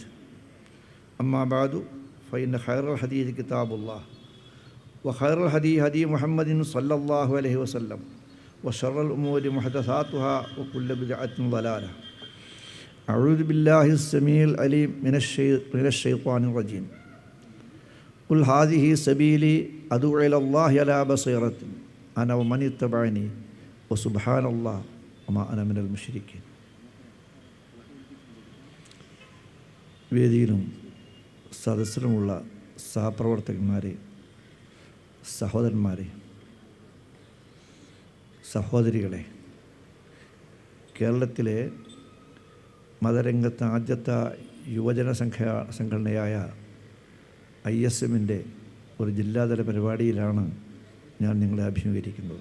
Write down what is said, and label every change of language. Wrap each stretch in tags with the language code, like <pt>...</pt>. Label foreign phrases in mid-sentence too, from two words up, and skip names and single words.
<ar>أما بعد فإن خير الحديث كتاب الله وخير الهدي هدي محمد صلى الله عليه وسلم وشر الأمور محدثاتها وكل بدعة ضلالة. أعوذ بالله السميع العليم من الشيطان الرجيم. قل هذه سبيلي أدعو إلى الله على بصيرة أنا ومن اتبعني وسبحان الله وما أنا من المشركين.</ar> <ml>വേദിയിലും സദസ്സിലുമുള്ള സഹപ്രവർത്തകന്മാരെ, സഹോദരന്മാരെ, സഹോദരികളെ, കേരളത്തിലെ മതരംഗത്ത് ആദ്യത്തെ യുവജന സംഘടനയായ ISMൻ്റെ ഒരു ജില്ലാതല പരിപാടിയിലാണ് ഞാൻ നിങ്ങളെ അഭിമുഖീകരിക്കുന്നത്.</ml>